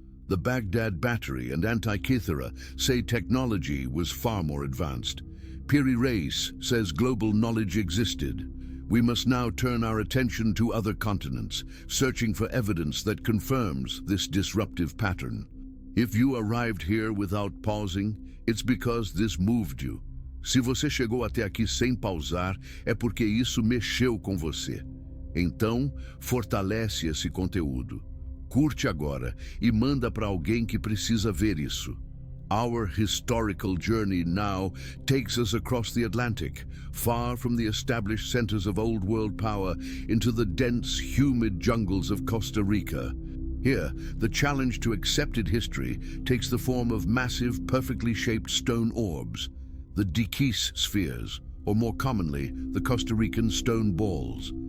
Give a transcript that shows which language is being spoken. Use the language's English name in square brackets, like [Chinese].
[English] The Baghdad Battery and Antikythera say technology was far more advanced. Piri Reis says global knowledge existed. We must now turn our attention to other continents, searching for evidence that confirms this disruptive pattern. If you arrived here without pausing, it's because this moved you. [Portuguese] Se você chegou até aqui sem pausar, é porque isso mexeu com você. Então, fortalece esse conteúdo. Curte agora e manda para alguém que precisa ver isso. [English] Our historical journey now takes us across the Atlantic, far from the established centers of old world power into the dense, humid jungles of Costa Rica. Here, the challenge to accepted history takes the form of massive, perfectly shaped stone orbs, the Diquis spheres, or more commonly, the Costa Rican stone balls.